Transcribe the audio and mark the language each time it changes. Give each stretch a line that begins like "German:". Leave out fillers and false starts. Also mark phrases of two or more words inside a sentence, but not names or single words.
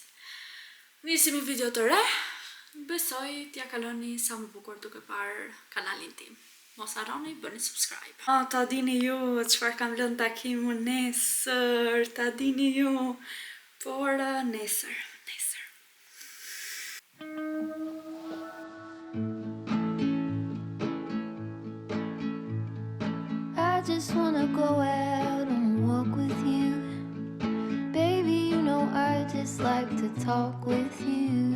Albanian: Nisim një video të re. Besoj t'ja kaloni sa më bukur duke parë kanalin tim. Mos harroni, bëni subscribe. Ta dini ju çfarë kam lënë takimu nesër, ta dini ju, por nesër.
English: I just wanna go out and walk with you. Baby, you know I just like to talk with you.